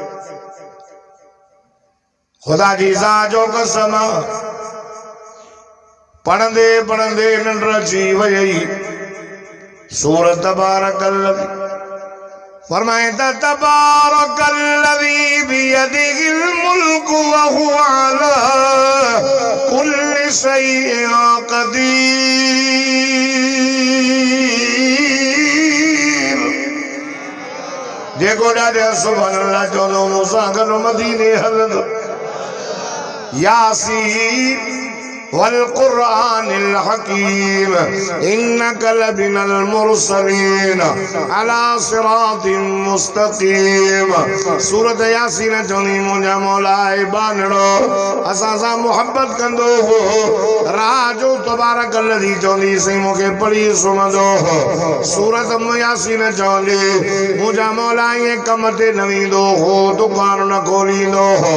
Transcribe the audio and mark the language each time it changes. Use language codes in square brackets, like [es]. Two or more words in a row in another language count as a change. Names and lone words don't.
[sd] खुदा जी ज़ात जो कसम, पढ़ंदे पढ़ंदे निंड अची वई। [ar] सूरत तबारकल्लज़ी फरमाए تبارك الذي بيده الملك وهو على كل شيء قدير. [sd] जेको ॾाढे [ar] سبحان الله [sd] चवंदो मूंसां गॾु मदीने हलंदो। [ar] يس والقرآن الحكيم إنك لمن المرسلين على صراط مستقيم. [sd] सूरत यासीन चवंदी मुंहिंजा मौला बानड़ो असां सां मोहब्बत कंदो हो। राह जो तबारकल्लज़ी चवंदी सही मूंखे पढ़ी सुणंदो हो। सूरत यासीन चवंदी मुंहिंजा मौला ईअं कम ते न वेंदो हो, दुकान न खोलींदो हो।